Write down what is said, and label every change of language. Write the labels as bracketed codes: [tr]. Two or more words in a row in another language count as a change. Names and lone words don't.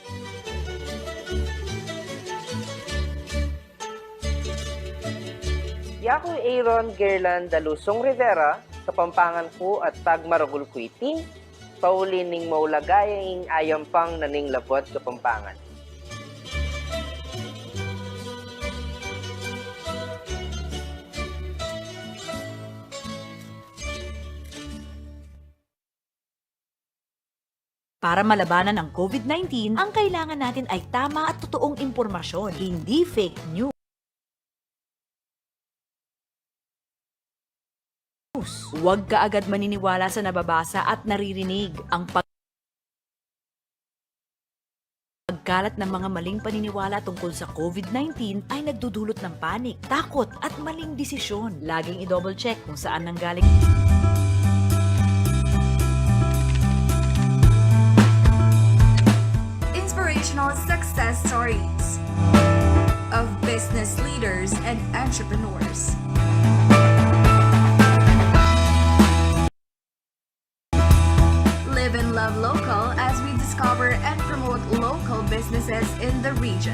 [pam] Yaku Aaron Gerland Dalusong Rivera, Kapampangan po at Tagmaragul Kuiti, pauli ning maulagayang ayam pang naning labot Kapampangan. [tl] Para malabanan ang COVID-19, ang kailangan natin ay tama at totoong impormasyon, hindi fake news. Huwag kaagad maniniwala sa nababasa at naririnig. Ang pagkalat ng mga maling paniniwala tungkol sa COVID-19 ay nagdudulot ng panik, takot at maling desisyon. Laging i-double check kung saan nanggaling. [en] Inspirational success stories of business leaders and entrepreneurs. Live and love local as we discover and promote local businesses in the region.